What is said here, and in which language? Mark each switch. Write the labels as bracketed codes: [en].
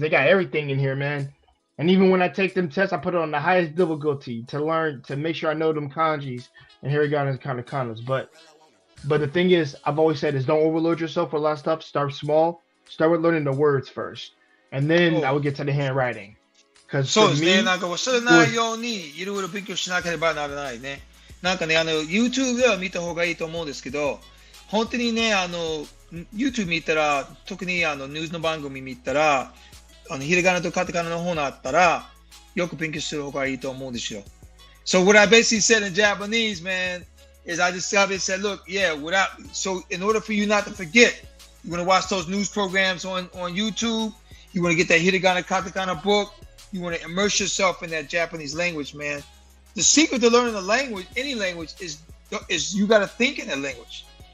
[en] They got everything in here, man. And even when I take them tests, I put it on the highest difficulty to make sure I know them kanjis and hiragana and katakanas. But the thing is, I've always said is don't overload yourself with a lot of stuff. Start small. Start with learning the words first, and then I will get to the handwriting. Because [ja] そうですね。なんかそれないようにいろいろ勉強しなければならないね。なんかね、YouTube では見た方がいいと思うんですけど、本当にね、YouTube 見たら、特にニュースの番組見たら、ひらがなとカタカナの方があったら、よく勉強する方がいいと思うんですよ。 [en] So what I basically said in Japanese, man, is I just said, look, so in order for you not to forget, you want to watch those news programs on YouTube, you want to get that hiragana, katakana book, you want to immerse yourself in that Japanese language, man. The secret to learning a language, any language, is you got to think in that language.